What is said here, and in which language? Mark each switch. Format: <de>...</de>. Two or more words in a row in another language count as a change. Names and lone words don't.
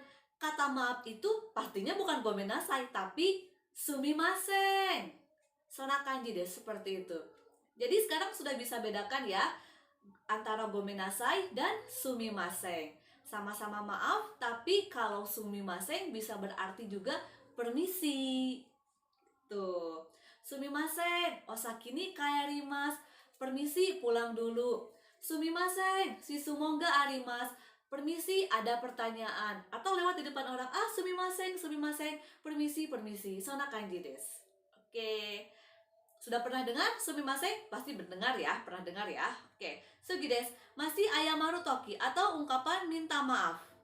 <id>Kata maaf itu pastinya bukan gomenasai, tapi sumimasen.</id> <ja>そんな感じ</ja> <id>deh, seperti itu. Jadi sekarang sudah bisa bedakan ya antara gomenasai dan sumimasen. Sama-sama maaf, tapi kalau sumimasen bisa berarti juga permisi. Tuh.</id> <ja>すみません、お先に帰ります.</ja> <id>Permisi, pulang dulu.</id> <ja>すみません、質問があります.</ja> <id>Permisi, ada pertanyaan. Atau lewat di depan orang,</id> <ja>すみません、すみません,</ja> <id>permisi, permisi.</id> <ja>そんな感じです. Oke.</ja> <id>Sudah pernah dengar sumimasen? Pasti mendengar ya, pernah dengar ya.</id> <ja>Oke. 次です.</ja> <id>Masih</id> <ja>謝る時</ja> <id>atau ungkapan minta maaf.</id>